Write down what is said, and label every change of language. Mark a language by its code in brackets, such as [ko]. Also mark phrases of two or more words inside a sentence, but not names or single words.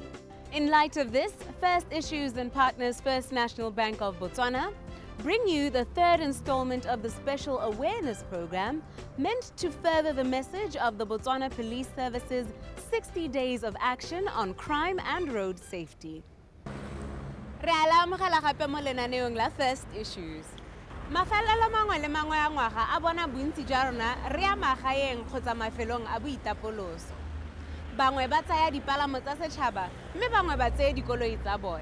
[en] In light of this, First Issues and Partners First National Bank of Botswana bring you the third installment of the Special Awareness Program meant to further the message of the Botswana Police Service's 60 days of action on crime and road safety. [tn] Re ala amogela gape mo lenaneong la First Issues. Mafelelo mangwe le mangwe a ngwaga a bona bontsi jwa rona re a magaeng kgotsa mafelong a boitapoloso. Bangwe ba tsaya dipalamo tsa setšhaba mme bangwe ba tseye dikoloi tsa bone.